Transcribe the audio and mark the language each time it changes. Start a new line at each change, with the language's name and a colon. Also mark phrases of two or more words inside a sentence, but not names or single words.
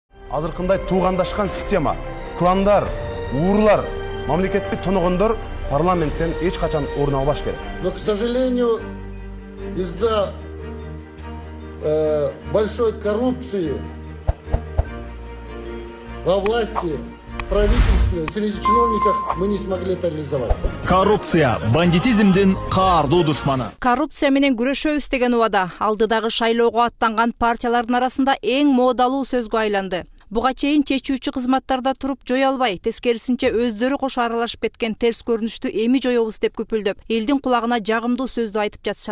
Kyrgyz: азыркындай туугандашкан система, кландар, уурлар, мамлекеттик тоногондор парламенттен эч качан орун албаш керек.
Russian: Но, к сожалению, из-за большой коррупции во власти, в правительстве, среди чиновников мы не смогли это реализовать.
Kyrgyz: Коррупция бандитизмдин каардуу душманы. Коррупция менен күрөшөбүз деген убада алдыдагы шайлоого аттанган партиялардын арасында эң моодалуу сөзгө айланды. Буга чейин чечүүчү кызматтарда туруп жоя албай, тескерисинче өздөрү кошо аралашып кеткен терс көрүнүштү эми жоёбуз деп көпүлдөп, элдин кулагына жагымдуу сөздү айтып жатышат.